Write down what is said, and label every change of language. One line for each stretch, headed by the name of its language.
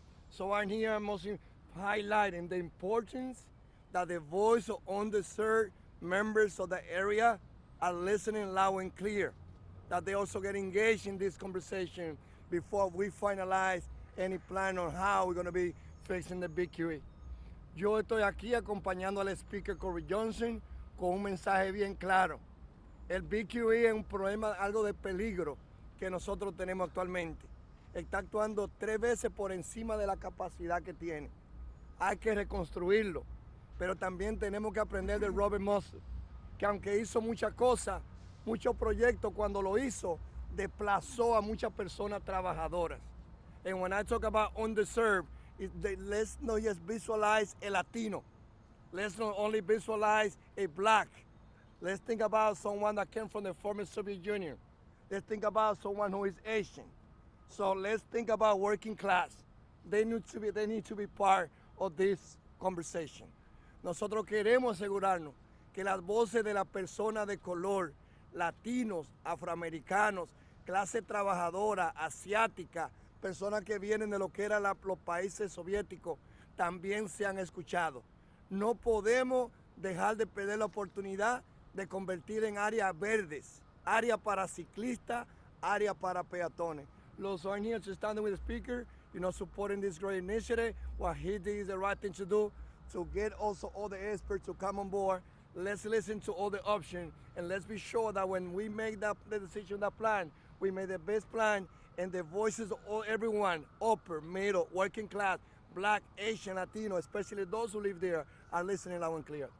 English: So I'm here mostly highlighting the importance that the voice of underserved members of the area are listening loud and clear, that they also get engaged in this conversation before we finalize any plan on how we're going to be fixing the BQE.
Spanish: Yo estoy aquí acompañando al Speaker Corey Johnson con un mensaje bien claro. El BQE es un problema, algo de peligro que nosotros tenemos actualmente. Está actuando 3 veces por encima de la capacidad que tiene. Hay que reconstruirlo, pero también tenemos que aprender de Robert Moses, que aunque hizo muchas cosas, muchos proyectos, cuando lo hizo, desplazó a muchas personas trabajadoras.
English: And when I talk about underserved, let's not just visualize a Latino. Let's not only visualize a black. Let's think about someone that came from the former Soviet Union. Let's think about someone who is Asian. So let's think about working class. They need to be part of this conversation.
Spanish: Nosotros queremos asegurarnos que las voces de las personas de color, latinos, afroamericanos, clase trabajadora, asiática, personas que vienen de lo que eran los países soviéticos, también sean escuchados. No podemos dejar de perder la oportunidad de convertir en áreas verdes, áreas para ciclistas, áreas para peatones.
English: So I'm here to stand with the speaker, supporting this great initiative. What he did is the right thing to do, to get also all the experts to come on board. Let's listen to all the options, and let's be sure that when we make the decision, that plan, we make the best plan, and the voices of everyone, upper, middle, working class, black, Asian, Latino, especially those who live there, are listening loud and clear.